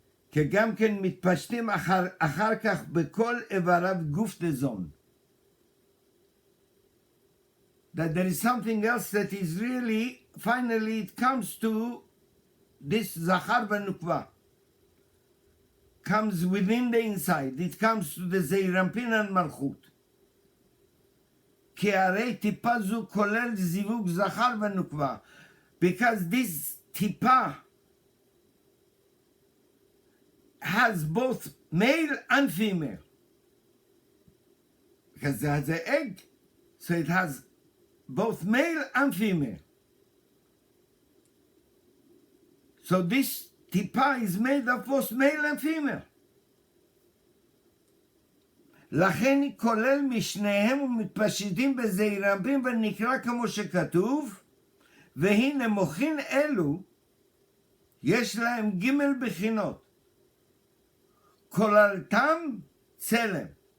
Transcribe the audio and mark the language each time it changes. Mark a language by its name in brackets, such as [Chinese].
[Hebrew] כי גם כן מתפשטים אחר כך בכל איבריו גוף דזון. [English] That there is something else that is really, finally it comes to this זכר ונוקבה. Comes within the inside. It comes to the זעיר אנפין and מלכות. [Hebrew] כי הרי טיפה זו כולל זיווג זכר ונוקבה. [English] Because this טיפה has both male and female. Because it has an egg, so it has both male and female. So this טיפה is made of both male and female. [Hebrew] לכן היא כולל משניהם ומתפשטים בזעיר אנפין ונקרא כמו שכתוב, והנה מוחין אלו יש להם ג' בחינות, כוללתם צלם.